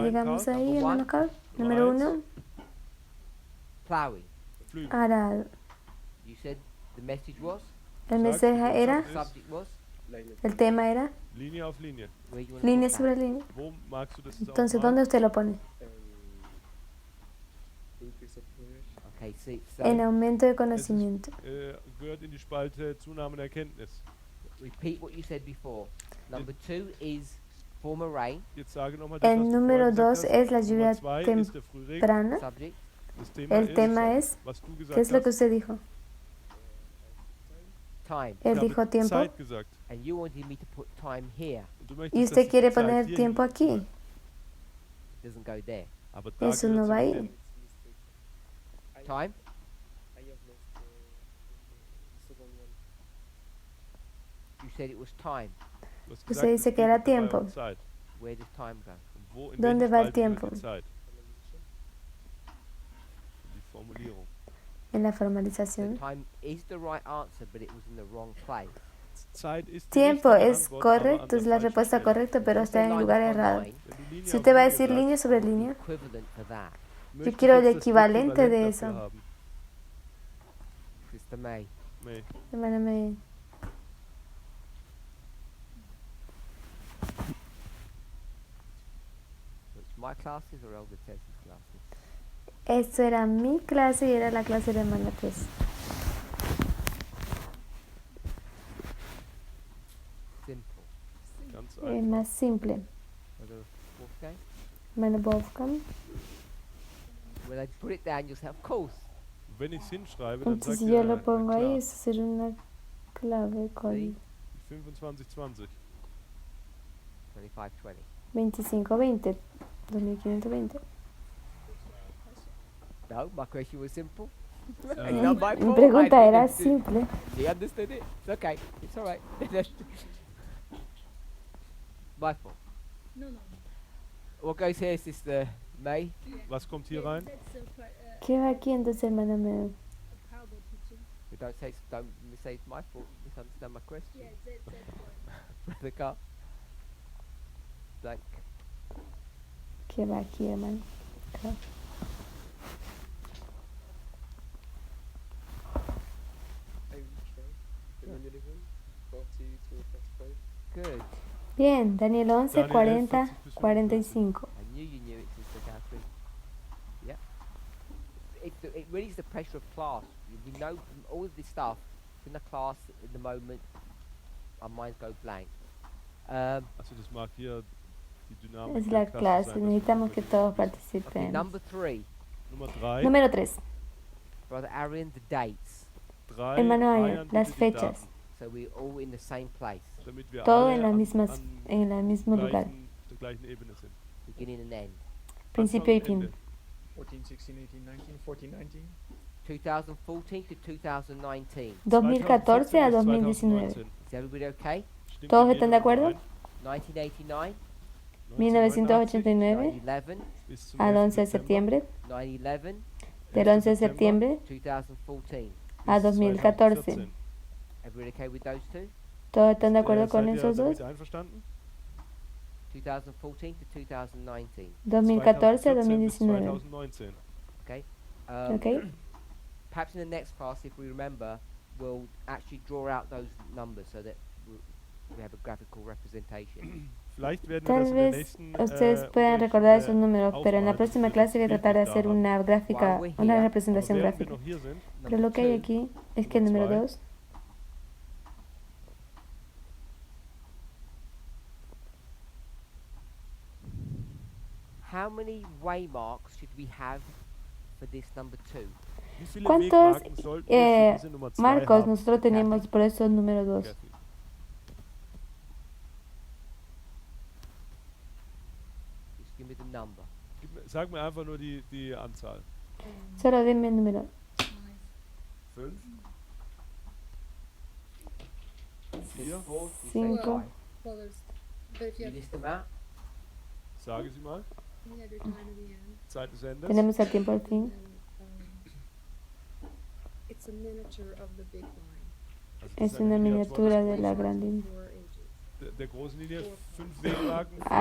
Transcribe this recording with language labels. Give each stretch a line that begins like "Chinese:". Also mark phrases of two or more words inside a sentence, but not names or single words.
Spanish: Llegamos Karl? ahí, hermano Carl. Número 1,
English: Ploughing.
German: Pflügen.
Spanish: arado.
English: You said the message was.
Spanish: El mensaje era,
English: Subject was.
Spanish: el tema era
German: Linie auf Linie.
English: Where you want to
Spanish: línea
English: put
Spanish: sobre
English: that?
Spanish: línea.
German: Wo magst du das jetzt
Spanish: Entonces,
German: aufmalen?
Spanish: ¿dónde usted lo pone?
English: Okay, see. So
Spanish: En aumento de conocimiento.
German: Gehört in die Spalte Zunahme in Erkenntnis.
English: repeat what you said before. Number 2 is former rain.
German: Jetzt sage nochmal das,
Spanish: El
German: was du
Spanish: número
German: vorhin gesagt
Spanish: 2
German: hast.
Spanish: es la lluvia
German: Nummer 2 ist der Frühregen.
Spanish: temprana.
English: Subject.
German: Das Thema
Spanish: El tema
German: ist,
Spanish: es,
German: was du gesagt
Spanish: ¿qué es lo que
German: hast.
Spanish: usted dijo?
English: Time.
German: Ich
Spanish: Él
German: habe
Spanish: dijo tiempo
German: Zeit gesagt.
English: And you wanted me to put time here.
German: Und du möchtest,
Spanish: y
German: dass
Spanish: usted
German: ich
Spanish: quiere
German: die Zeit
Spanish: poner
German: hier
Spanish: tiempo
German: hinsetze.
Spanish: aquí.
English: It doesn't go there.
German: Aber da
Spanish: Eso
German: gehört
Spanish: no
German: sie
Spanish: va
German: nicht
Spanish: ahí.
German: hin.
English: Time. You said it was time.
German: Du hast
Spanish: Usted
German: gesagt,
Spanish: dice
German: es
Spanish: que
German: geht
Spanish: era
German: dabei
Spanish: tiempo.
German: um Zeit.
English: Where does time go?
German: Und wo, in
Spanish: ¿Dónde
German: welche
Spanish: va el
German: Spalte gehört
Spanish: tiempo?
German: die Zeit? Die Formulierung.
Spanish: En la
English: So
Spanish: formalización.
English: time is the right answer, but it was in the wrong place.
German: Zeit ist die
Spanish: Tiempo
German: richtige
Spanish: es
German: Antwort, aber an
Spanish: correcto,
German: der
Spanish: es la
German: falschen
Spanish: respuesta
German: Stelle.
Spanish: correcta, pero
English: If you
Spanish: está
English: say
Spanish: en el
English: line
Spanish: lugar
English: upon
Spanish: errado.
English: line,
German: Wenn du Linie
Spanish: Si
German: auf
Spanish: usted va a
German: Linie
Spanish: decir
German: sagst,
Spanish: línea sobre
English: what's the
Spanish: línea,
English: equivalent for that?
German: möchte ich
Spanish: quiero el
German: jetzt das
Spanish: equivalente de
German: Äquivalent
Spanish: eso.
German: dafür haben.
English: Sister May.
German: Nee.
Spanish: hermana May.
English: So it's my classes or Elder Tess's classes?
Spanish: Esto era mi clase y era la clase de hermana Tess.
English: Simple.
German: Ganz
Spanish: Más
German: einfach.
Spanish: simple.
English: Brother Wolfgang?
Spanish: Hermano Wolfgang.
English: When I put it down, you'll say, of course.
German: Wenn ich es hinschreibe, dann
Spanish: Entonces,
German: sagt
Spanish: si yo
German: er,
Spanish: lo
German: na
Spanish: pongo ahí,
German: klar,
Spanish: eso sería una clave con
English: See? 25-20. 25-20. 2520. 2520. No, my question was simple. Uh, It's not my
Spanish: Mi
English: fault,
Spanish: pregunta
English: I
Spanish: era
English: didn't-
Spanish: simple.
English: You understood it? It's okay. It's alright. My fault. No, no. What goes here, Sister May? Was kommt hier rein? That's ¿Qué va aquí entonces, hermana Mel? a parable teaching. We don't say it's my fault. Misunderstand my question. Yeah, that's one. Brother Carl. Blank.
Spanish: ¿Qué va aquí, hermano? Acá.
English: Good.
Spanish: Bien, Daniel 11, Daniel 40, 11, 45. 45.
English: I knew you knew it, Sister Catherine. Yeah. It really is the pressure of class. We know from all of this stuff in the class in the moment. Our minds go blank.
German: Also das mag hier die Dynamik
Spanish: Es
German: der
Spanish: la
German: Klasse
Spanish: clase,
German: sein, dass
Spanish: necesitamos
German: wir
Spanish: que
German: über die
Spanish: todos
German: Klasse-
English: Okay,
Spanish: participen.
English: number 3.
German: Nummer 3.
Spanish: Número 3.
English: Brother Arian, the dates. 3.
Spanish: Hermano Arian, las
German: bitte die
Spanish: fechas.
German: Daten,
English: So we're all in the same place.
German: damit wir
Spanish: Todo
German: alle
Spanish: en las
German: an-
Spanish: mismas,
German: an
Spanish: en el mismo lugar.
German: der gleichen Ebene sind.
English: Beginning and end.
Spanish: Principio y
German: Anfang und
Spanish: fin.
German: Ende. 14, 16, 18, 19, 14, 19.
English: 2014 to 2019.
Spanish: 2014 a 2019. 2019.
English: Is everybody okay?
German: Stimmt
Spanish: ¿Todos
German: mit
Spanish: están
German: jedem
Spanish: de acuerdo?
German: überein? 1989, 1989 9/11, bis zum
Spanish: al 11 de 11. septiembre. 9/11, Del 11 de septiembre 2014. a 2014.
English: Everybody okay with those two?
Spanish: ¿Todos están de acuerdo con
German: Seid ihr
Spanish: esos dos?
German: damit einverstanden?
English: 2014 to 2019.
Spanish: 2014 a
German: 2014 bis 2019. 2019.
English: Okay.
Spanish: ¿Ok?
English: Perhaps in the next class, if we remember, we'll actually draw out those numbers so that we have a graphical representation.
German: Vielleicht werden wir
Spanish: Tal
German: das in der
Spanish: vez
German: nächsten
Spanish: ustedes puedan
German: Unterricht,
Spanish: recordar esos números, pero en la
German: aufbereiten,
Spanish: próxima
German: dass wir
Spanish: clase voy a
German: das
Spanish: tratar de
German: bildlich
Spanish: hacer
German: da haben.
Spanish: una gráfica,
English: While we're
Spanish: una
English: here,
German: Aber
Spanish: representación
German: während wir
Spanish: gráfica.
German: noch hier sind,
Spanish: Pero
English: Number
Spanish: lo que hay
English: two,
Spanish: aquí es que el Número número
German: zwei.
Spanish: 2,
English: how many waymarks should we have for this number 2?
German: wie viele
Spanish: ¿cuántos
German: Wegmarken sollten wir für diese Nummer 2
Spanish: marcos
German: haben?
Spanish: nosotros tenemos por eso número 2? Kathy?
English: Just give me the number.
German: Sag mir einfach nur die Anzahl.
Spanish: Solo dime el número. 5? 4?
English: You say
Spanish: Cinco.
English: five. Well, there's, but if you You have, list them out.
German: Sage sie mal.
English: you have your time at the end.
German: Zeit des Endes.
Spanish: Tenemos el tiempo al fin.
English: It's a miniature of the big line.
German: Also das
Spanish: Es
German: eine
Spanish: una
German: Miniatur
Spanish: miniatura
German: des
Spanish: de la
German: großen-
Spanish: gran línea.
English: Four ages.
German: der großen Linie. 5 Wegmarken, 4